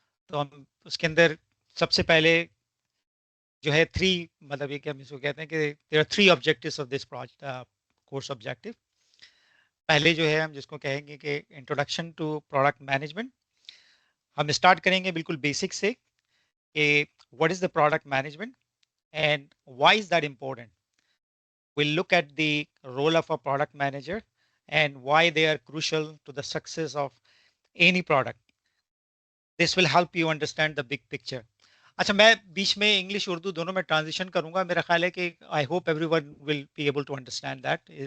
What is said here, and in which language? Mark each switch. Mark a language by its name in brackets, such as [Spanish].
[Hindi] तो हम उसके अंदर सबसे पहले जो है थ्री, मतलब ये कि हम इसको कहते हैं कि [English] There are three objectives of this project course objective. [Hindi] पहले जो है हम जिसको कहेंगे कि इंट्रोडक्शन टू प्रोडक्ट मैनेजमेंट। हम स्टार्ट करेंगे बिल्कुल बेसिक से कि [English] What is the product management and why is that important. We'll look at the role of a product manager and why they are crucial to the success of any product. This will help you understand the big picture. [Hindi] अच्छा, मैं बीच में English Urdu दोनों में transition करूंगा। मेरा ख्याल है कि [English] I hope everyone will be able to understand that.